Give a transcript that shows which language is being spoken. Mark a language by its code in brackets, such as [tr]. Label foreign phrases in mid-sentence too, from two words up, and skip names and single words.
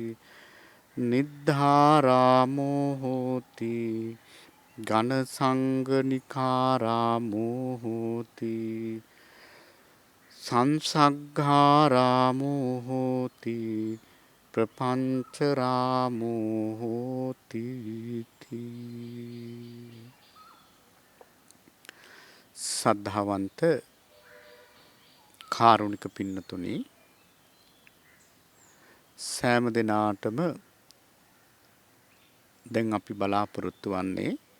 [pi] නිද්ධාරාමෝ හෝති ඝන සංඝනිකාරාමෝ හෝති සංසග්ගාරාමෝ හෝති ප්‍රපංචරාමෝ හෝති [si] සද්ධාවන්ත කාරුණික පින්නතුනි සෑම දිනාටම දැන් අපි බලාපොරොත්තු වන්නේ